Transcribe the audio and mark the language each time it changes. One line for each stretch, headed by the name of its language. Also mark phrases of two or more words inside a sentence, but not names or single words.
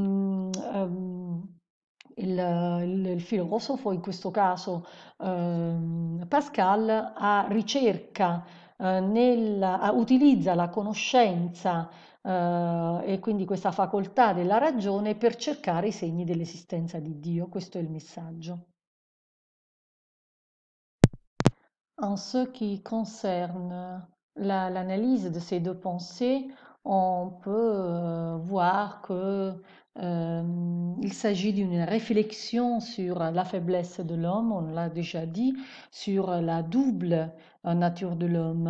Italian: il filosofo, in questo caso Pascal, utilizza la conoscenza e quindi questa facoltà della ragione per cercare i segni dell'esistenza di Dio. Questo è il messaggio.
French: En ce qui concerne l'analyse de ces deux pensées, on peut voir que il s'agit d'une réflexion sur la faiblesse de l'homme, on l'a déjà dit, sur la double nature de l'homme.